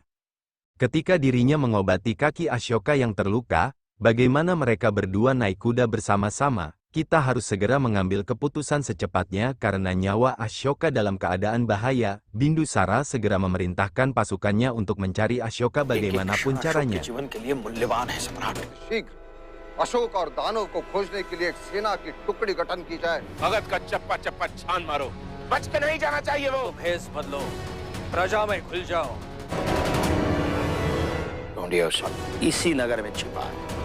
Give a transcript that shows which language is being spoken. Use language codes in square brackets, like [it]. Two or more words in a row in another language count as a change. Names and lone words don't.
[id] Ketika dirinya mengobati kaki Ashoka yang terluka, bagaimana mereka berdua naik kuda bersama-sama, kita harus segera mengambil keputusan secepatnya karena nyawa Ashoka dalam keadaan bahaya. Bindusara segera memerintahkan pasukannya untuk mencari Ashoka bagaimanapun caranya. [hi] अशोक और दानव को खोजने के लिए एक सेना की टुकड़ी गठन की जाए। भगत का चप्पा चप्पा छान मारो, बच के नहीं जाना चाहिए वो। भेष बदलो, प्रजा में घुल जाओ। ढूंढिए उसे, इसी नगर में छिपा है।